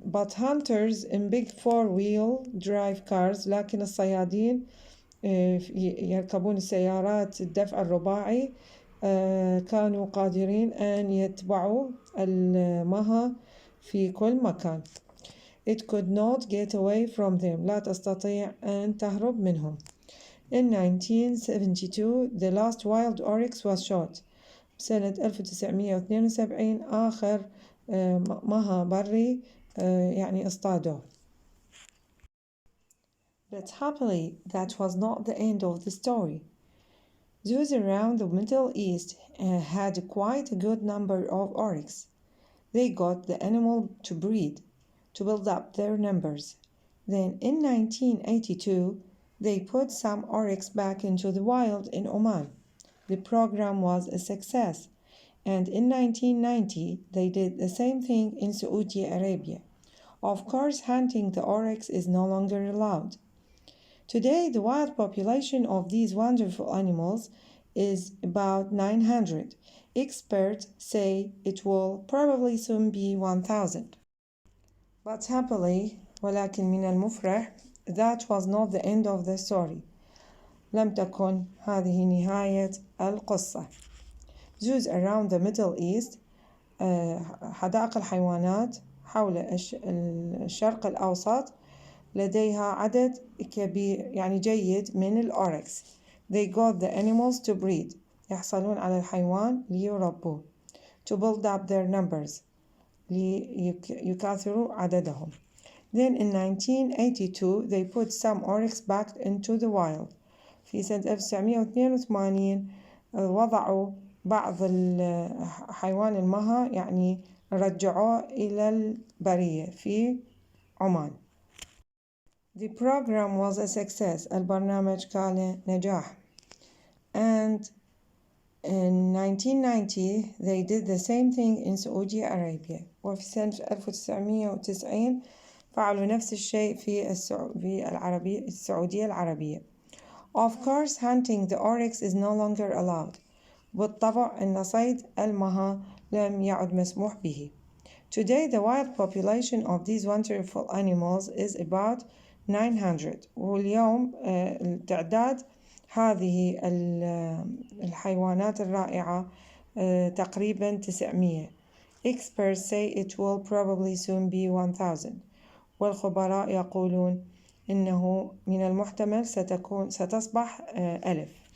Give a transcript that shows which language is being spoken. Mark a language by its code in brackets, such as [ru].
[en] but hunters in big four-wheel drive cars [ar] لكن الصيادين يركبون السيارات الدفع الرباعي كانوا قادرين أن يتبعوا المها في كل مكان. [en] It could not get away from them [ar] لا تستطيع أن تهرب منهم. [en] In 1972 the last wild oryx was shot. [ar] سنة 1972 آخر مها بري يعني اصطادوه. [en] But happily that was not the end of the story. Zoos around the Middle East had quite a good number of oryx. They got the animal to breed, to build up their numbers. Then in 1982, they put some oryx back into the wild in Oman. The program was a success, and in 1990, they did the same thing in Saudi Arabia. Of course, hunting the oryx is no longer allowed. Today, the wild population of these wonderful animals is about 900. Experts say it will probably soon be 1,000. But happily, [ar] ولكن من المفرح, [en] that was not the end of the story. [ar] لم تكن هذه نهاية القصة. [en] Zoos around the Middle East, [ar] حدائق الحيوانات حول الشرق الأوسط لديها عدد كبير يعني جيد من الأوركس. [en] They got the animals to breed. [ar] يحصلون على الحيوان ليربوه. [en] To build up their numbers. [ar] ليكاثروا عددهم. [en] Then in 1982 they put some oryx back into the wild. [ar] في سنة 1982 وضعوا بعض حيوان المها يعني رجعوه إلى البرية في عمان. [en] The program was a success. [ar] البرنامج كان نجاح. [en] And in 1990 they did the same thing in Saudi Arabia. [ar] وفي سنة 1990 فعلوا نفس الشيء في السعودية العربية. [en] Of course, hunting the oryx is no longer allowed. [ar] بالطبع أن صيد المها لم يعد مسموح به. [en] Today the wild population of these wonderful animals is about 900 [ar] واليوم تعداد هذه الحيوانات الرائعة تقريبا 900. [en] Experts say it will probably soon be 1,000 [ar] والخبراء يقولون إنه من المحتمل ستصبح 1000.